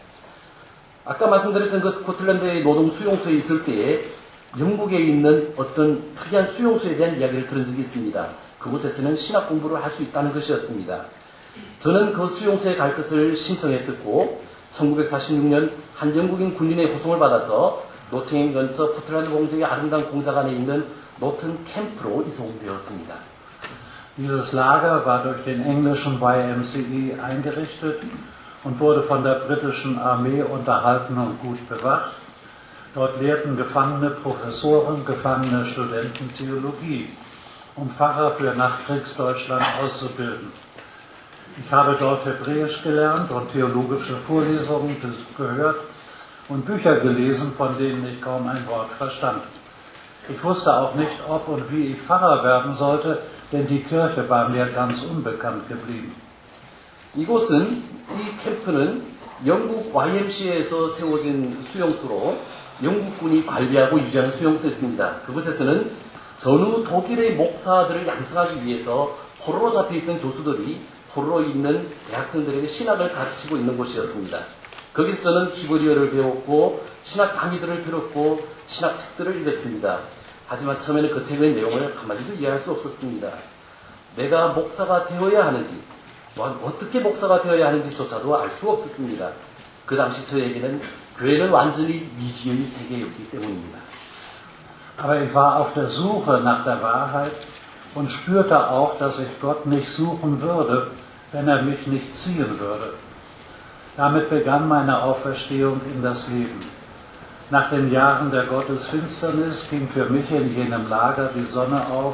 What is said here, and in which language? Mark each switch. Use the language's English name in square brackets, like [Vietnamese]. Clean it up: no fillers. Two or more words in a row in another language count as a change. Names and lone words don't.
[Korean] 아까 말씀드렸던 그 스코틀랜드의 노동 수용소에 있을 때에 영국에 있는 어떤 특이한 수용소에 대한 이야기를 들은 적이 있습니다. 그곳에서는 신학 공부를 할 수 있다는 것이었습니다. 저는 그 수용소에 갈 것을 신청했었고 1946년 한 영국인 군인의 호송을 받아서 노팅햄 근처 포틀랜드 공장의 아름다운 공장 안에 있는 노튼 캠프로 이송되었습니다. [German] Dieses Lager war durch den englischen YMCA eingerichtet und wurde von der britischen Armee unterhalten und gut bewacht. Dort lehrten gefangene Professoren, gefangene Studenten Theologie, um Pfarrer für Nachkriegsdeutschland auszubilden. Ich habe dort Hebräisch gelernt und theologische Vorlesungen gehört und Bücher gelesen, von denen ich kaum ein Wort verstand. Ich wusste auch nicht, ob und wie ich Pfarrer werden sollte, denn die Kirche war mir ganz unbekannt geblieben. [Korean] 이곳은, 이 캠프는 영국 YMCA에서 세워진 수용소로 영국군이 관리하고 유지하는 수용소였습니다. 그곳에서는 전후 독일의 목사들을 양성하기 위해서 포로로 잡혀있던 교수들이 포로로 있는 대학생들에게 신학을 가르치고 있는 곳이었습니다. 거기서 저는 히브리어를 배웠고 신학 강의들을 들었고 신학 책들을 읽었습니다. 하지만 처음에는 그 책의 내용을 한마디도 이해할 수 없었습니다. 내가 목사가 되어야 하는지, 어떻게 목사가 되어야 하는지조차도 알 수 없었습니다. 그 당시 저에게는 교회는 완전히 미지의 세계였기 때문입니다. [German] Aber ich war auf der Suche nach der Wahrheit und spürte auch, dass ich Gott nicht suchen würde, wenn er mich nicht ziehen würde. Damit begann meine Auferstehung in das Leben. Nach den Jahren der Gottesfinsternis ging für mich in jenem Lager die Sonne auf.